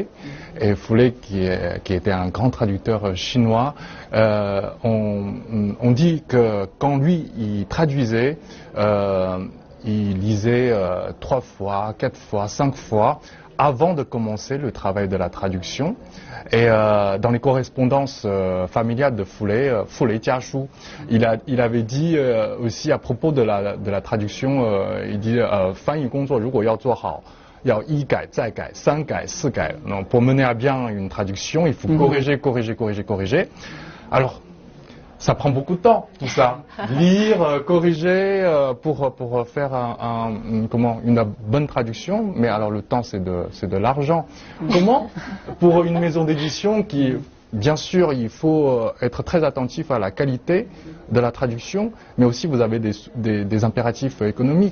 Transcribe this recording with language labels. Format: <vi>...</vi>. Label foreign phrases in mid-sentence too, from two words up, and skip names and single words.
<fr>Et Foulet, qui était un grand traducteur chinois, on dit que quand lui, il traduisait, il lisait 3 fois, 4 fois, 5 fois avant de commencer le travail de la traduction. Et dans les correspondances familiales de Foulet, Foulet Jiashu, il avait dit aussi à propos de la traduction, il dit</fr> <zh>翻译工作如果要做好，要一改再改三改四改。</zh> <fr>Pour mener à bien une traduction, il faut corriger. Alors, ça prend beaucoup de temps, tout ça. Lire, corriger, pour faire une bonne traduction. Mais alors le temps, c'est de l'argent. Comment, pour une maison d'édition qui, bien sûr, il faut être très attentif à la qualité de la traduction, mais aussi vous avez des impératifs économiques.</fr>